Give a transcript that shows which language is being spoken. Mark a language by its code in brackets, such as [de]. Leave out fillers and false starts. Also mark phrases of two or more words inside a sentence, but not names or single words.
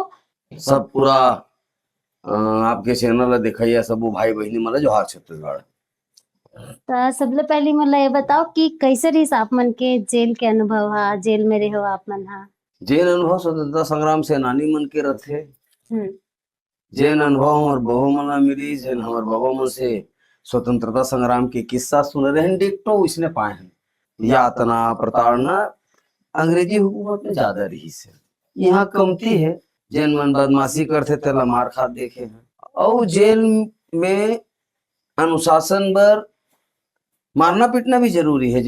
[hne] सब पूरा आपके चैनल ला दिखाइए सब भाई बहनी मतलब जो हर छत्तीसगढ़। तो सबले पहले मतलब ये बताओ कि कैसे रही आप मन के जेल के अनुभव हा, जेल में रहे हो आप मन हा? जेल अनुभव स्वतंत्रता संग्राम सेनानी मन के रथे। जेन अनुभव हमार बहु मन ला मिली, जेन हमार बाबा मन से स्वतंत्रता संग्राम के किस्सा सुन रहे हैं, डिक्टो इसने पाए हैं। यातना प्रताड़ना अंग्रेजी हुकूमत में ज्यादा रही से, यहाँ कमती है। जेन मन बदमाशी करते तेला मार खा देखे हैं। और जेल में अनुशासन बर मारना पीटना भी जरूरी है।